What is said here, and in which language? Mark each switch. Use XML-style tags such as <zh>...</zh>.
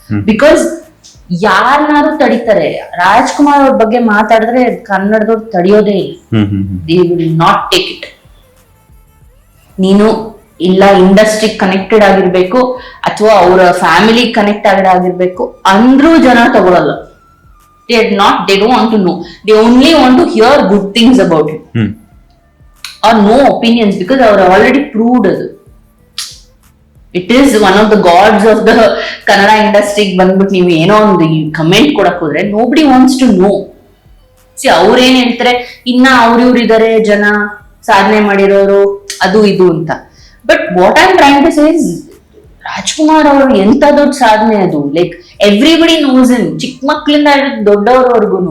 <kn>Because ಯಾರನ್ನಾರು ತಡಿತಾರೆ. Rajkumar ಅವ್ರ ಬಗ್ಗೆ ಮಾತಾಡಿದ್ರೆ ಕನ್ನಡದವ್ರು ತಡಿಯೋದೇ ಇಲ್ಲ. They will not take it. ನೀನು ಇಲ್ಲ ಇಂಡಸ್ಟ್ರಿ ಕನೆಕ್ಟೆಡ್ ಆಗಿರ್ಬೇಕು ಅಥವಾ ಅವರ ಫ್ಯಾಮಿಲಿ ಕನೆಕ್ಟ್ ಆಗಿರ್ಬೇಕು ಅಂದ್ರೂ ಜನ ತಗೊಳಲ್ಲ.</kn> <en>They don't want to know. They only want to hear good things about him. Or no opinions, because they are already proved it. It is one of the gods of the Kannada industry.</en> <kn>But ನೀವು ಏನೋ ಒಂದು comment ಕೊಡಕ್ ಹೋದ್ರೆ</kn> <en>nobody wants to know.</en> <kn>See, ಅವ್ರೇನ್ ಹೇಳ್ತಾರೆ, ಇನ್ನ ಅವ್ರಿವ್ರು ಇದಾರೆ ಜನ ಸಾಧನೆ ಮಾಡಿರೋರು ಅದು ಇದು ಅಂತ.</kn> <en>but what I am trying to say is,</en> <kn>Rajkumar ಅವರು ಎಂತ ದೊಡ್ಡ ಸಾಧನೆ ಅದು.</kn> <en>like everybody knows him,</en> <kn>ಚಿಕ್ಕ ಮಕ್ಳಿಂದ ದೊಡ್ಡವರವರೆಗೂ.</kn>